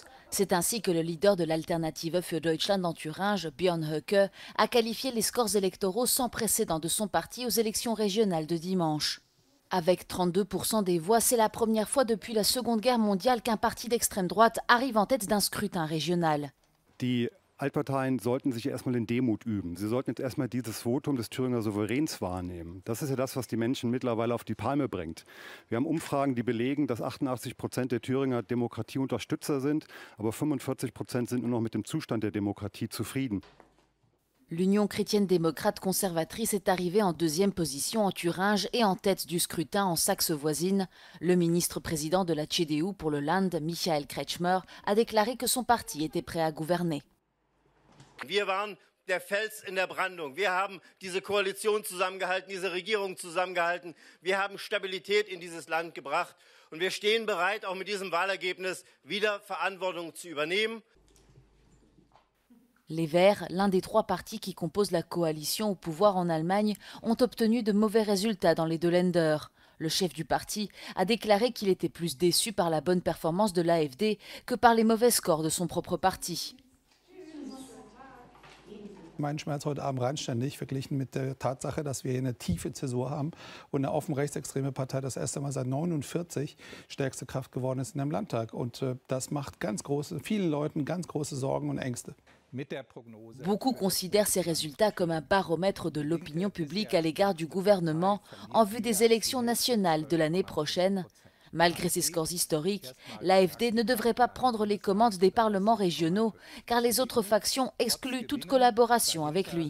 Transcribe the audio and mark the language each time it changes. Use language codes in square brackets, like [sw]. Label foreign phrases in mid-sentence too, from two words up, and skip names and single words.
[fr] C'est ainsi que le leader de l'Alternative für Deutschland en Thuringe, Björn Höcke, a qualifié les scores électoraux sans précédent de son parti aux élections régionales de dimanche. Avec 32% des voix, c'est la première fois depuis la Seconde Guerre mondiale qu'un parti d'extrême droite arrive en tête d'un scrutin régional. [de] Die Altparteien sollten sich erstmal in Demut üben. Sie sollten jetzt erstmal dieses Votum des Thüringer Souveräns wahrnehmen. Das ist ja das, was die Menschen mittlerweile auf die Palme bringt. Wir haben Umfragen, die belegen, dass 88% der Thüringer Demokratieunterstützer sind, aber 45% sind nur noch mit dem Zustand der Demokratie zufrieden. [fr] L'Union chrétienne-démocrate conservatrice est arrivée en deuxième position en Thuringe et en tête du scrutin en Saxe voisine. Le ministre-président de la CDU pour le Land, Michael Kretschmer, a déclaré que son parti était prêt à gouverner. [de] Wir waren der Fels in der Brandung. Wir haben diese Koalition zusammengehalten, diese Regierung zusammengehalten. Wir haben Stabilität in dieses Land gebracht. Und wir stehen bereit, auch mit diesem Wahlergebnis wieder Verantwortung zu übernehmen. [fr] Les Verts, l'un des trois partis qui composent la coalition au pouvoir en Allemagne, ont obtenu de mauvais résultats dans les deux Länder. Le chef du parti a déclaré qu'il était plus déçu par la bonne performance de l'AfD que par les mauvais scores de son propre parti. [de] Mein Schmerz heute Abend randständig verglichen mit der Tatsache, dass wir hier eine tiefe Zäsur haben und eine offen rechtsextreme Partei das erste Mal seit 1949 stärkste Kraft geworden ist in einem Landtag. Und das macht vielen Leuten ganz große Sorgen und Ängste. [fr] Beaucoup considèrent ces résultats comme un baromètre de l'opinion publique à l'égard du gouvernement en vue des élections nationales de l'année prochaine. Malgré ces scores historiques, l'AfD ne devrait pas prendre les commandes des parlements régionaux car les autres factions excluent toute collaboration avec lui.